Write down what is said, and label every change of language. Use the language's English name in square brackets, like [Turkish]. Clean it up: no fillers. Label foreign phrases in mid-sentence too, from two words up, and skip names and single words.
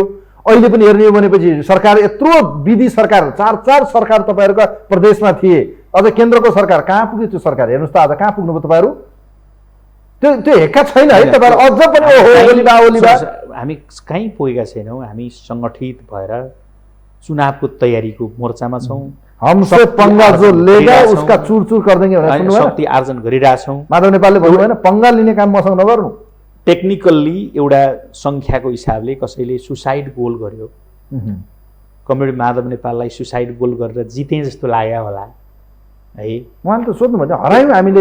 [Nepali] अहिले पनि हेर्ने हो भनेपछि सरकार यत्रो विधि सरकार, 4 सरकार तपाईँहरूका प्रदेशमा थिए, अझ केन्द्रको सरकार कहाँ पुग्यो? त्यो सरकार हेर्नुहोस् त आज कहाँ पुग्नुभयो तपाईँहरू? त्यो हेक्का छैन है तपाईँहरू अझ पनि। हामी कहीँ पुगेका छैनौँ, हामी सङ्गठित भएर चुनावको तयारीको मोर्चामा छौँ। [Hindi] हमसे पंगा जो लेगा उसका चुर कर देंगे [Nepali] भनेर सुन्नुभयो? शक्ति आर्जन गरिरहेछौँ। माधव नेपालले भन्नु भएन पंगा लिने काम मसँग नगर्नु। टेक्निकल्ली एउटा सङ्ख्याको हिसाबले कसैले [English] suicide goal [Nepali] गर्यो, कमरेड माधव नेपाललाई [English] suicide goal [Nepali] गरेर जिते जस्तो लाग्यो होला है। उहाँले त सोध्नु भयो, हरायौँ हामीले,